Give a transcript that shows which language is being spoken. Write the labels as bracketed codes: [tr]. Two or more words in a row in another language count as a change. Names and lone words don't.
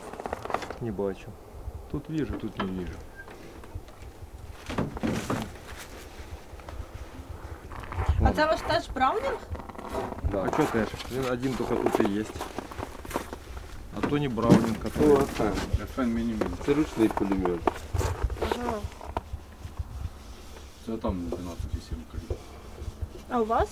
[uk] Не бачу. [ru] Тут вижу, тут не вижу. [uk] А це ваш теж Браунінг? [ru] Да. А что ты? Він один только тут и есть. А то не Браунинг, а то FN Mini-Mini. [uk] Це ручний пулемет. Ага. Це там 12,7 калібр. А у вас?